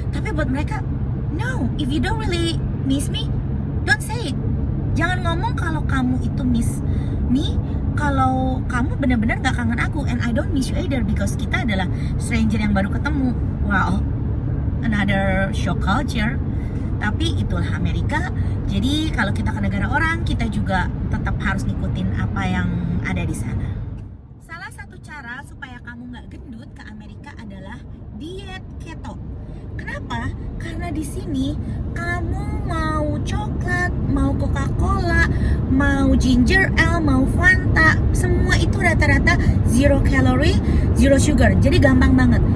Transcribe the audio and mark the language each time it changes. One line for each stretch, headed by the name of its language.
Indonesian: Tapi buat mereka,
English: no, if you don't really miss me, don't say it.
Indonesian: Jangan ngomong kalau kamu itu
English: miss me,
Indonesian: kalau kamu benar-benar gak kangen aku,
English: and I don't miss you either, because
Indonesian: kita adalah stranger yang baru ketemu.
English: Wow, another shock culture.
Indonesian: Tapi itulah Amerika. Jadi kalau kita ke negara orang, kita juga tetap harus ngikutin apa yang ada di sana. Salah satu cara supaya kamu gak gendut ke Amerika adalah diet keto. Kenapa? Karena di sini kamu mau coklat, mau Coca-Cola, mau ginger ale, mau Fanta, semua itu rata-rata 0 calorie, 0 sugar. Jadi gampang banget.